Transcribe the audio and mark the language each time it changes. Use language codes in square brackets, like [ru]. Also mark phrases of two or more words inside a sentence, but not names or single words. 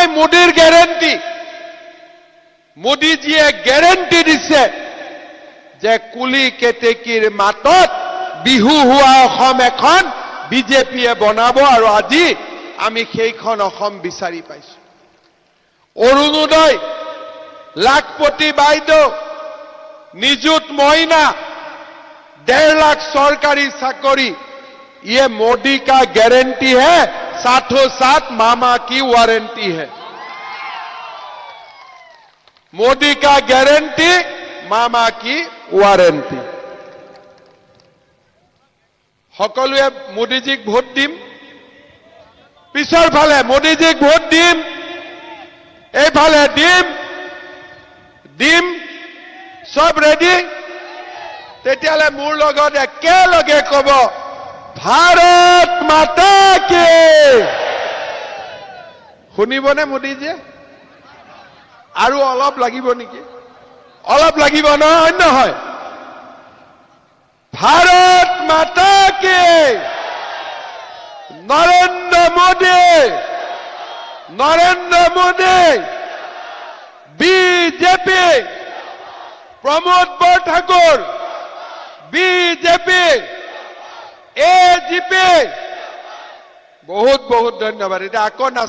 [as] মোদীৰ গ্যাৰেণ্টি মোদীজীয়ে গ্যাৰেণ্টি দিছে যে কুলি কেতেকীৰ মাতত বিহু হোৱা অসম এখন বিজেপিয়ে বনাব আৰু আজি আমি সেইখন অসম বিচাৰি পাইছো অৰুণোদয় লাখপতি বাইদেউ নিযুত মইনা [hi] 1.5 लाख सरकारी चाकरी ये मोदी का गारंटी है साथों साथ मामा की वारंटी है मोदी का गारंटी मामा की वारंटी [as] সকলোৱে মোদীজীক ভোট দিম পিছৰ ফালে মোদীজীক ভোট দিম এইফালে দিম সব ৰেডি তেতিয়ালে মোৰ লগত একেলগে কব [hi] भारत माता की [as] শুনিবনে মোদীজীয়ে আৰু অলপ লাগিব নেকি অলপ লাগিব নহয় [hi] भारत माता की नरेंद्र मोदी बीजेपी प्रमोद बरठाकुर बीजेपी एजीपी बहुत बहुत धन्यवाद [as] এটা আকো